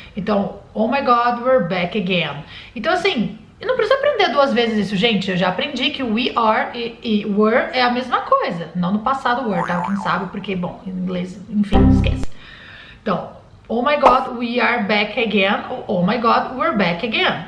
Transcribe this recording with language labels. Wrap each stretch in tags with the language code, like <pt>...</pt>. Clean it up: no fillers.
<en>Então, oh my God, we're back again.</en> <pt>Então assim, eu não preciso aprender 2 vezes isso, gente. Eu já aprendi que we are e were é a mesma coisa. Não no passado were, tá? Quem sabe, porque, bom, em inglês, enfim, esquece.</pt> <en>Então, oh my God, we are back again. Oh my God, we're back again.</en>